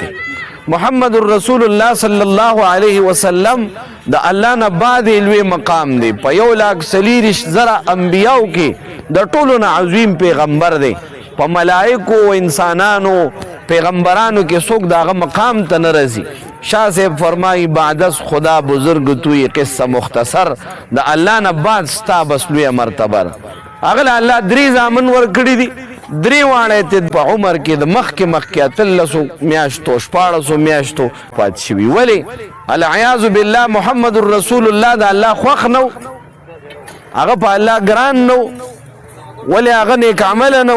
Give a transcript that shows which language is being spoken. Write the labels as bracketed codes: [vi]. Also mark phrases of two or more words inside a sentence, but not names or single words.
[ar] محمد رسول الله صلی الله علیه وسلم [ps] د الله نه بعد لوی مقام دی، په 1,40,000 انبیاو کې د ټولو نه عظیم پیغمبر دی. په ملائکو و انسانانو پیغمبرانو کې څوک د هغه مقام ته نه رسي. شاہ صاحب فرمائی [fa] بعد از خدا بزرگ توی قصه مختصر، [ps] د الله نه بعد ستا بس لویه مرتبه ده. هغه الله 3 زامن ورکړي دي، 3 واړه ته په عمر کې د مخکې 13 میاشتو 14 میاشتو پات شوي. ولې؟ [ar] العیاذ بالله محمد رسول الله [ps] د الله خوښ نو، هغه په الله ګران نو، ولې هغه نیک عمله نو.